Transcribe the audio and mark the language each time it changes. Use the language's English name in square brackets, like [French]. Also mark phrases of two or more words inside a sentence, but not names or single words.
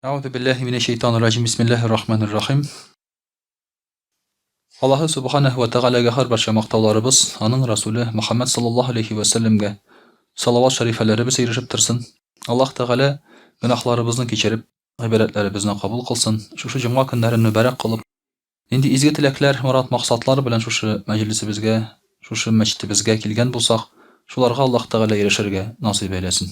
[Arabic] أعوذ بالله من الشيطان الرجيم. بسم الله الرحمن الرحيم. الله سبحانه وتعالى [Tatar] һәрберчә мактауларыбыз, аның Расулы Мөхәммәд [Arabic] صلى الله عليه وسلم [Tatar] салават шәрифәләребез ирешеп торсын. Аллаһ Тәгалә гөнаһларыбызны кичереп, гыйбадәтләребезне кабул кылсын. Шушы җомга көннәрен мөбарәк кылып, инде изге теләкләр, мурад максатлар белән шушы мәҗлесебезгә, шушы мәчетебезгә килгән булсак, шуларга Аллаһ Тәгалә ирешергә насыйп әйләсен.